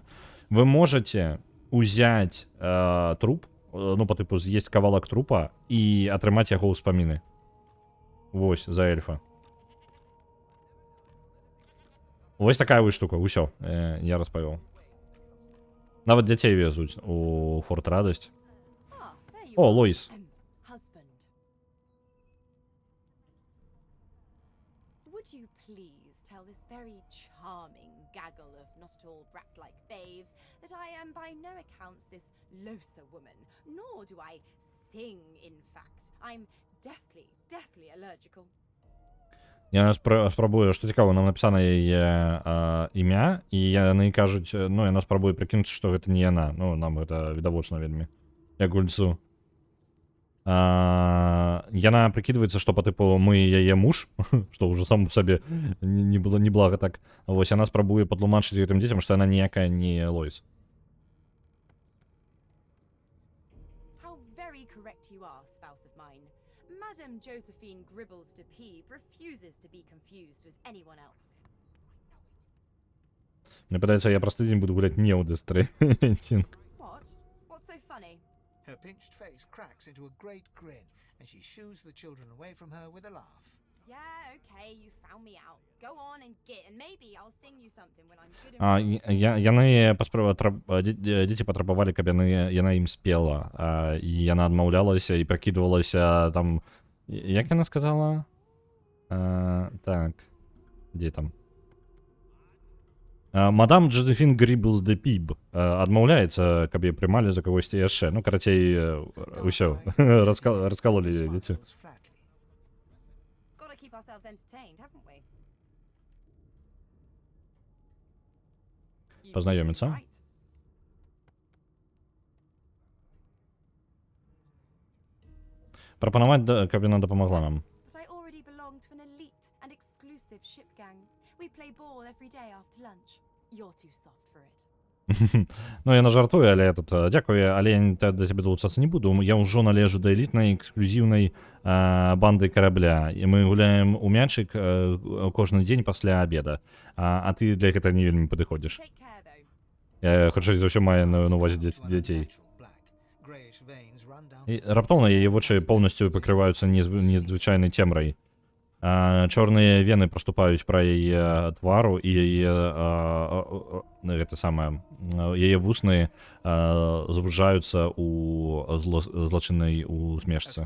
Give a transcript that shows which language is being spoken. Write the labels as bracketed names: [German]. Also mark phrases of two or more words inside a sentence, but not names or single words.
[Belarusian] Вы можете узяць труп, ну, па тыпу, з'есць кавалак трупа і атрымаць яго ўспаміны. Вось, за эльфа. Вось такая вось штука, усё, я распавёў. Нават дзяцей везуць у Форт Радасць. О, Лоис. [English] Would you please tell this very charming gaggle of not at all brat-like babes that I am by no accounts this Losa woman, nor do I sing, in fact. I'm deathly allergical. [Belarusian] Я спрабую, што цікава, нам напісана яе імя, і яны кажуць, ну, яна спрабуе прыкінуцца, што гэта не яна. Ну, нам гэта відавочна вельмі, як гульцу. Яна прыкідваецца, што па тыпу мы яе муж, што ўжо сам сабе не было неблага так. Вось яна спрабуе патлумачыць гэтым дзецям, што яна ніякая не Лоис. [English] How very correct you are, spouse of mine. Madame Josephine Gribbles de Peeb refuses to be confused with anyone else. [Belarusian] Мне падаецца, я праз тыдзень буду гуляць не ў Death Stranding. [English] What? What's so funny? Her pinched face cracks into a great grin, and she shoos the children away from her with a laugh. Yeah, okay, you found me out. Go on and git, and maybe I'll sing you something when I'm good enough. [Belarusian] Яны дзеці патрабавалі, каб яна ім спела, і яна адмаўлялася і пракідвалася там, як яна сказала? Так, дзе там? Мадам Джозефін Грибл де Пиб адмаўляецца, каб яе прымалі за кагосьці яшчэ. Ну, карацей, усё, раскалолі дзеці. [English] Gotta keep ourselves entertained, haven't we? [Belarusian] Познайоміцца. [English] Right. [Belarusian] Прапанаваць, каб яна дапамагла нам. [English] But I already belong to an elite and exclusive ship gang. We play ball every day after lunch. You're too soft for it. [Belarusian] Ну, яна жартуе, але тут дзякуе, але я да цябе далучацца не буду. Я ўжо належу да элітнай эксклюзіўнай банды карабля. І мы гуляем у мячык кожны дзень пасля абеда. А ты для гэта не вельмі падыходзіш. [English] Take care, though. [Belarusian] Хутчэй за ўсё мае на ўвазе дзяцей. І раптоўна яе вочы поўнасцю пакрываюцца незвычайнай цемрай. Чорныя вены проступаюць пра яе твару і яе гэта самае, яе вусны звужаюцца у злочыннай усмешцы.